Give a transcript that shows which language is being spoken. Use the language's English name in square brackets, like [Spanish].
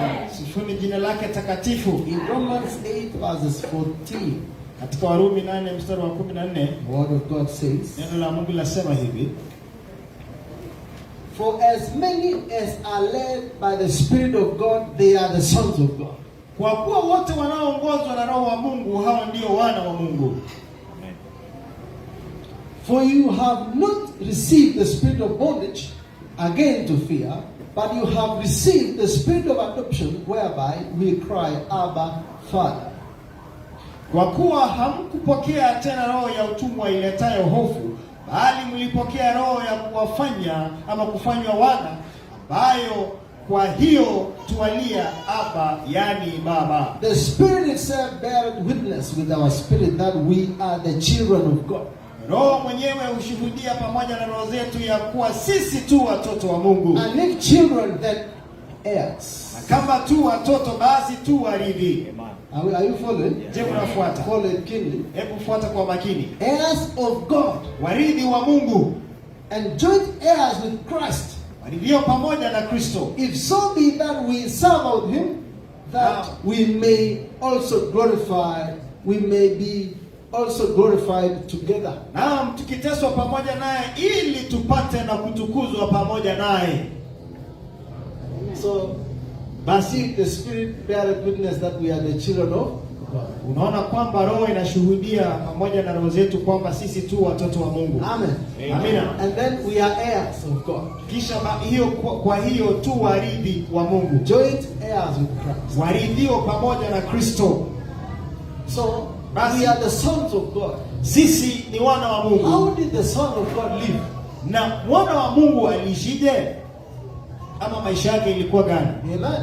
[Swahili] Sifuni jina lake takatifu. [English] In Romans 8 verses 14, [Swahili] Katika Warumi 8 mstari wa 14, [English] the word of God says, [Swahili] neno la Mungu lasema hivi: [English] "For as many as are led by the Spirit of God, they are the sons of God." [Swahili] kwa kuwa wote wanaoongozwa na Roho wa Mungu hao ndio wana wa Mungu. [English] For you have not received the spirit of bondage again to fear, but you have received the spirit of adoption, whereby we cry, Abba, Father. [Swahili] Kwa kuwa hamkupokea tena roho ya utumwa iletayo hofu, bali mlipokea roho ya kuwafanya ama kufanywa wana, ambayo kwa hiyo tualia Abba, yani Baba. [English] The Spirit itself beareth witness with our spirit that we are the children of God. [Swahili] Roho mwenyewe hushuhudia pamoja na roho zetu ya kuwa sisi tu watoto wa Mungu. [English] And if children, then heirs. [Swahili] Na kama tu watoto basi tu warithi. [English] Are you following? [Swahili] Je, unafuata? [English] Follow it keenly. [Swahili] Hebu fuata kwa makini. [English] Heirs of God, [Swahili] Warithi wa Mungu, [English] and joint heirs with Christ. [Swahili] waridhio pamoja na Kristo. [English] If so be that we serve out him, that we may also glorify, we may be also glorified together. [Swahili] Naam, tukiteswa pamoja naye ili tupate na kutukuzwa pamoja naye. [English] So, [Swahili] basi [English] the Spirit beareth witness that we are the children of God. [Swahili] Unaona kwamba Roho inashuhudia pamoja na roho zetu kwamba sisi tu watoto wa Mungu. [English] Amen. [Swahili] Amina. [English] And then we are heirs of God. [Swahili] Kisha kwa hiyo tu warithi wa Mungu. [English] Joint heirs with Christ. [Swahili] Warithiwa pamoja na Kristo. [English] So, [Swahili] basi, [English] we are the sons of God. [Swahili] Sisi ni wana wa Mungu. [English] How did the son of God live? [Swahili] Na mwana wa Mungu alishije? Ama maisha yake ilikuwa gani? [English] Amen.